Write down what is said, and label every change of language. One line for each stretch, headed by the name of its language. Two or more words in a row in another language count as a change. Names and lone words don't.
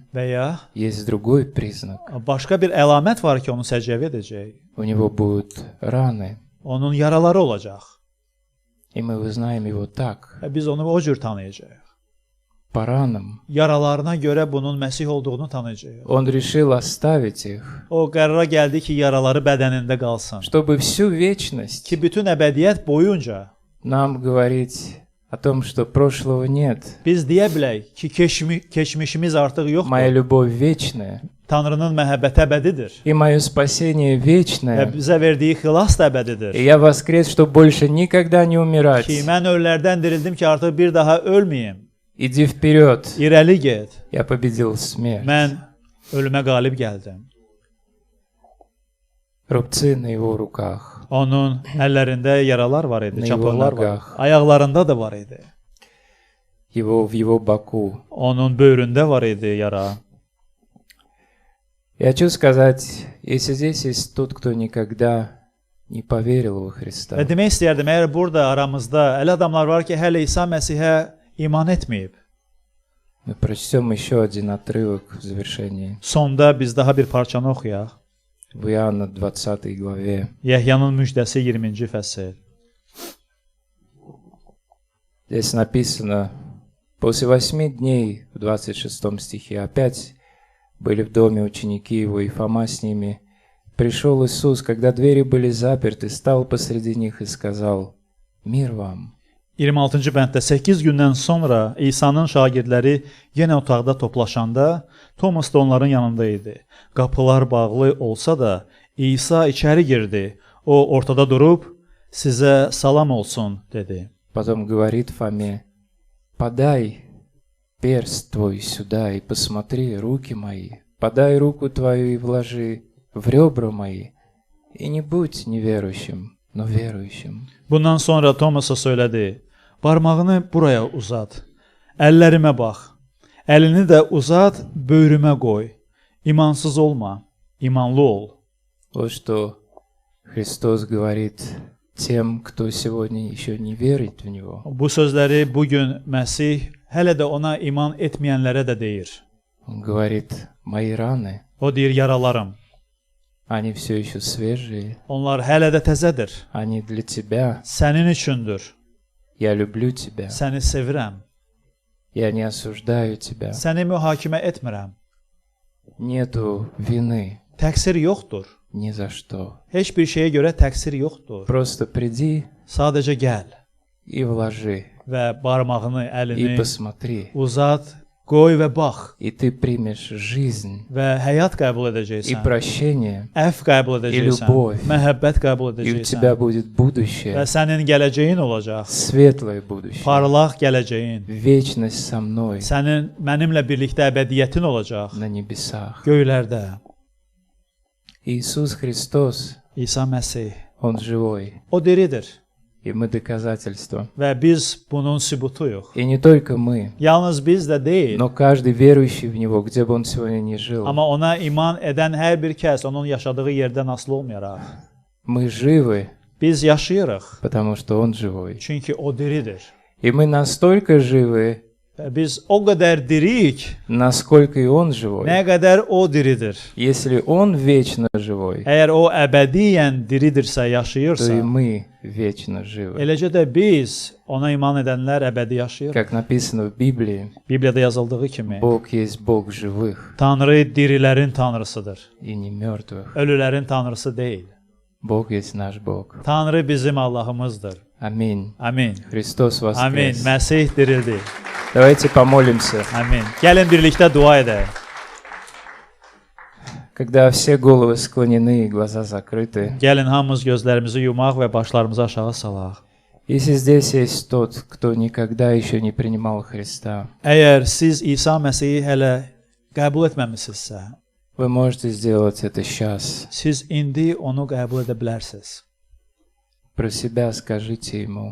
Azerbaijani: Və ya
Russian: есть другой признак?
Azerbaijani: başqa bir əlamət var ki, onu səciyyəvi edəcək.
Russian: У него будут rаны,
Azerbaijani: Onun yaraları olacaq.
Russian: и мы узнаем его так,
Azerbaijani: Və biz onu o cür tanıyacağıq.
Russian: по ранам.
Azerbaijani: Yaralarına görə bunun Məsih olduğunu tanıyacağıq.
Russian: Он решил оставить их,
Azerbaijani: O qərara gəldi ki, yaraları bədənində qalsın.
Russian: чтобы всю вечность
Azerbaijani: Ki bütün əbədiyyət boyunca
Russian: нам говорить о том, что прошлого нет.
Azerbaijani: biz deyə bilək ki, keçmişimiz artıq
Russian: Моя
Azerbaijani: yoxdur.
Russian: любовь вечная,
Azerbaijani: Tanrının məhəbbəti əbədidir.
Russian: и мое спасение
Azerbaijani: Və
Russian: вечное.
Azerbaijani: bizə verdiyi xilas da əbədidir.
Russian: И я воскрес, чтобы больше никогда не умирать.
Azerbaijani: Ki mən ölülərdən dirildim ki, artıq bir daha ölməyim.
Russian: Иди вперед.
Azerbaijani: İrəli get.
Russian: Я победил смерть.
Azerbaijani: Mən ölümə qalib gəldim.
Russian: Рубцы на его руках,
Azerbaijani: Onun əllərində yaralar var idi,
Russian: На
Azerbaijani: çapıqlar
Russian: его
Azerbaijani: var.
Russian: ногах.
Azerbaijani: Ayaqlarında da var idi.
Russian: в его боку.
Azerbaijani: Onun böyründə var idi yara.
Russian: Я хочу сказать, если здесь есть тот, кто никогда не поверил во Христа,
Azerbaijani: Və demək istəyərdim, əgər burada aramızda elə adamlar var ki, hələ İsa Məsihə iman etməyib.
Russian: Мы прочтем еще один отрывок в завершении.
Azerbaijani: Sonda biz daha bir parçanı oxuyaq.
Russian: В Иоанна 20 главе.
Azerbaijani: Yəhyanın müjdəsi 20-ci fəsil.
Russian: Здесь написано: «После 8 дней, в 26 стихе, опять были в доме ученики его, и Фома с ними. Пришел Иисус, когда двери были заперты, стал посреди них и сказал: Мир вам».
Azerbaijani: 26-cı bənddə 8 gündən sonra İsa'nın şagirdləri yenə otaqda toplaşanda Thomas da onların yanında idi. Qapılar bağlı olsa da İsa içəri girdi. O ortada durub sizə salam olsun dedi.
Russian: Потом говорит Фоме: «Подай перст твой сюда и посмотри руки мои. Подай руку твою и вложи в ребра мои. И не будь неверующим, но верующим».
Azerbaijani: Bundan sonra Thomasa söylədi: Barmağını buraya uzat. Əllərimə bax. Əlini də uzat, böyrümə qoy. İmansız olma, imanlı ol.
Russian: Вот что Христос говорит тем, кто сегодня еще не верит в Него.
Azerbaijani: Bu sözləri bugün Məsih hələ də ona iman etməyənlərə də deyir.
Russian: Он говорит: «Мои раны,
Azerbaijani: O deyir, yaralarım.
Russian: они все еще свежие,
Azerbaijani: Onlar hələ də təzədir.
Russian: они для тебя.
Azerbaijani: Sənin üçündür.
Russian: Я люблю тебя.
Azerbaijani: Səni sevirəm.
Russian: Я не осуждаю тебя.
Azerbaijani: Səni mühakimə etmirəm.
Russian: Nету вины
Azerbaijani: Təqsir yoxdur.
Russian: ни за что.
Azerbaijani: Heç bir şeyə görə təqsir yoxdur.
Russian: Просто приди
Azerbaijani: Sadəcə gəl
Russian: и вложи,
Azerbaijani: və barmağını,
Russian: и
Azerbaijani: əlini
Russian: посмотри.
Azerbaijani: uzat, qoy və bax
Russian: И ты примешь жизнь,
Azerbaijani: və həyat qəbul
Russian: и
Azerbaijani: edəcəksən.
Russian: прощение,
Azerbaijani: Əfv qəbul edəcəksən.
Russian: любовь.
Azerbaijani: Məhəbbət qəbul
Russian: и у тебя
Azerbaijani: edəcəksən.
Russian: будет
Azerbaijani: Və
Russian: будущее,
Azerbaijani: sənin gələcəyin olacaq.
Russian: светлое будущее,
Azerbaijani: Parlaq gələcəyin.
Russian: вечность со mной
Azerbaijani: Sənin mənimlə birlikdə əbədiyyətin olacaq.
Russian: на небесах.
Azerbaijani: Göylərdə.
Russian: Иисус Христос,
Azerbaijani: İsa Məsih.
Russian: Он живой,
Azerbaijani: O diridir
Russian: и мы доказательство.
Azerbaijani: və biz bunun sübutuyuq.
Russian: И не только мы,
Azerbaijani: Yalnız biz də deyil,
Russian: но каждый верующий в Него, где бы он сегодня ни жил.
Azerbaijani: amma ona iman edən hər bir kəs onun yaşadığı yerdən asılı olmayaraq.
Russian: Мы живы,
Azerbaijani: Biz yaşayırıq,
Russian: потому что Он живой.
Azerbaijani: çünki o diridir.
Russian: И мы настолько живы,
Azerbaijani: Və biz o qədər diriyik,
Russian: насколько и Он живой.
Azerbaijani: nə qədər o diridir.
Russian: Если Он вечно живой,
Azerbaijani: Əgər o əbədiyyən diridirsə,
Russian: то и
Azerbaijani: yaşayırsa,
Russian: мы вечно живы.
Azerbaijani: eləcə də biz ona iman edənlər əbədi yaşayırıq.
Russian: Как написано в Библии,
Azerbaijani: Bibliyada yazıldığı kimi,
Russian: Бог есть Бог живых
Azerbaijani: Tanrı dirilərin tanrısıdır,
Russian: и не мертвых.
Azerbaijani: ölülərin tanrısı deyil.
Russian: Bог есть nаш Бог.
Azerbaijani: Tanrı bizim Allahımızdır.
Russian: Аминь.
Azerbaijani: Amin.
Russian: Христос
Azerbaijani: Amin.
Russian: воскрес.
Azerbaijani: Məsih dirildi.
Russian: Давайте помолимся.
Azerbaijani: Amin. Gəlin birlikdə dua edək.
Russian: Когда все головы склонены и глаза закрыты.
Azerbaijani: Gəlin hamımız gözlərimizi yumaq və başlarımızı aşağı salaq.
Russian: Если здесь есть тот, кто никогда еще не принимал Христа,
Azerbaijani: Əgər siz İsa Məsihi hələ qəbul etməmisinizsə,
Russian: вы можете сделать это сейчас.
Azerbaijani: siz indi onu qəbul edə bilərsiniz.
Russian: Про себя скажите Ему: